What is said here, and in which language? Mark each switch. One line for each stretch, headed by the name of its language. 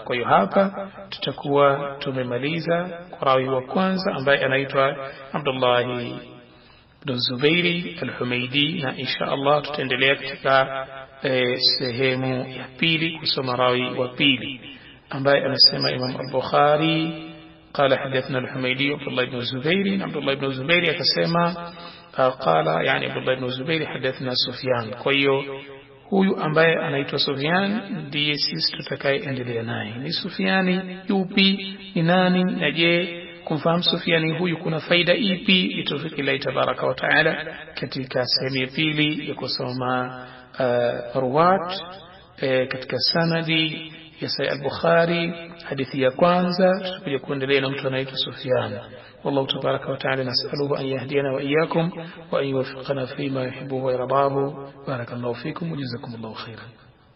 Swahili: Kwa hiyo hapa tutakuwa tumemaliza kwa rawi wa kwanza ambaye anaitwa Abdullah ibn Zubairi Al-Humaydi, na insha Allah tutaendelea katika sehemu ya pili kusoma rawi wa pili ambaye anasema Imam al-Bukhari
Arabic: قال حدثنا الحميدي عبد الله بن الزبير. عبد الله بن الزبير
Swahili: akasema
Arabic: قال يعني عبد الله بن الزبير حدثنا سفيان.
Swahili: kwa hiyo huyu ambaye anaitwa Sufyan ndiye sisi tutakayeendelea naye. Ni Sufyani yupi, ni nani, na je kumfahamu Sufyani huyu kuna faida ipi? Itufiki Allah tabaraka wa taala katika sehemu ya pili ya kusoma ruwat katika sanadi ya Sahih al-Bukhari. Hadithi ya kwanza tutakuja kuendelea na mtu anaitwa Sufyan.
Arabic: والله تبارك وتعالى نسأله أن يهدينا وإياكم وأن يوفقنا فيما يحبه ويرضاه. بارك الله فيكم وجزاكم الله خيرا.